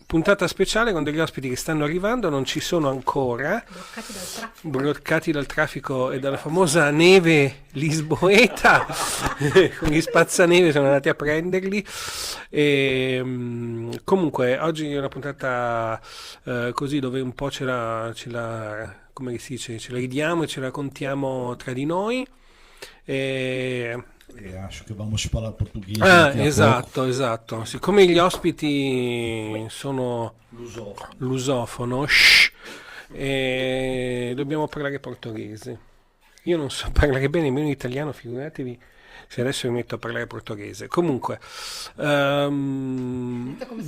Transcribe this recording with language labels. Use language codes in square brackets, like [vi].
[it] Puntata speciale con degli ospiti che stanno arrivando, non ci sono ancora, bloccati dal traffico e dalla famosa neve lisboeta, con gli spazzaneve sono andati a prenderli. E, comunque oggi è una puntata così dove un po' ce la come si dice, ce la ridiamo e ce la contiamo tra di noi. [pt] Acho che vamos falar português. [it] Esatto. Siccome gli ospiti sono lusofono, dobbiamo parlare portoghese. Io non so parlare bene nemmeno italiano, figuratevi se adesso mi metto a parlare portoghese. Comunque, come se